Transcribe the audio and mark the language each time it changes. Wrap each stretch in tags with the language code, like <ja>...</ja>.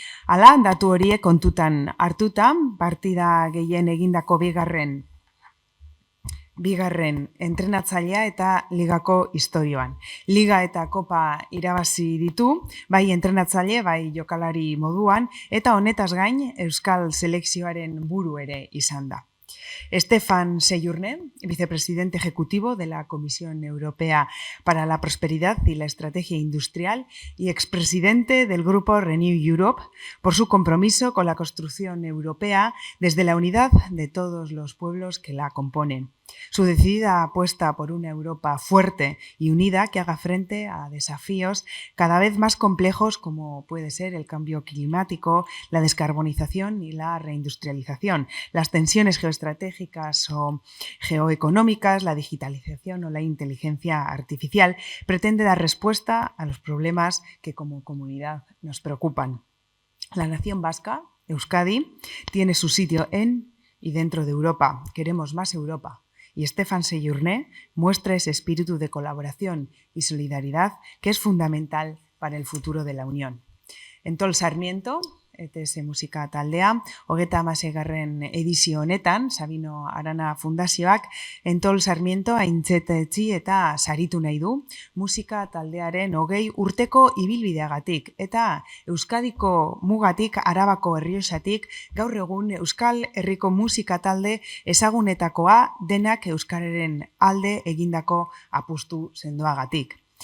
<eu>Hala, datu horiek kontutan hartuta, partida gehien egindako bigarren entrenatzailea eta ligako historioan. Liga eta kopa irabazi ditu, bai entrenatzaile, bai jokalari moduan, eta honetaz gain Euskal Selekzioaren buru ere izan da.</eu> <es>Stefan Seyurne, vicepresidente ejecutivo de la Comisión Europea para la Prosperidad y la Estrategia Industrial y expresidente del grupo Renew Europe, por su compromiso con la construcción europea desde la unidad de todos los pueblos que la componen. Su decidida apuesta por una Europa fuerte y unida que haga frente a desafíos cada vez más complejos como puede ser el cambio climático, la descarbonización y la reindustrialización, las tensiones geoestratégicas o geoeconómicas, la digitalización o la inteligencia artificial, pretende dar respuesta a los problemas que como comunidad nos preocupan. La nación vasca, Euskadi, tiene su sitio en y dentro de Europa. Queremos más Europa. Y Stefan Seyurne muestra ese espíritu de colaboración y solidaridad que es fundamental para el futuro de la Unión.</es> <eu>Entol Sarmiento, ETS Musika Taldea, 36. edizio honetan, Sabino Arana Fundazioak, Entol Sarmiento aintzetetzi eta saritu nahi du, musika taldearen 20 urteko ibilbideagatik, eta Euskadiko mugatik, Arabako Errioxatik, gaur egun Euskal Herriko musika talde ezagunetakoa denak euskararen alde egindako apustu sendoagatik.</eu>